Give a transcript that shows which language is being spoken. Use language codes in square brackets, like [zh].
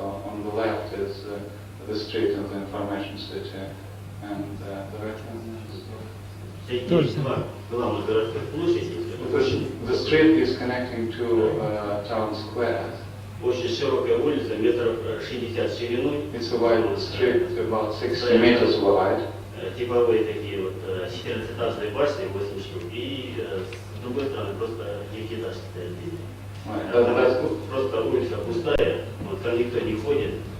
[en] On the left is the street of the Information City, and the right one is... The street is connecting to town square. [ru] Очень широкая улица, метров 60 шириной. [en] It's a wide street, about 60 meters wide. [ru] Типовые такие вот 14-этажные башни, 8 штук. И с другой стороны просто 9-этажки стоят. Просто улица пустая, вот там никто не ходит.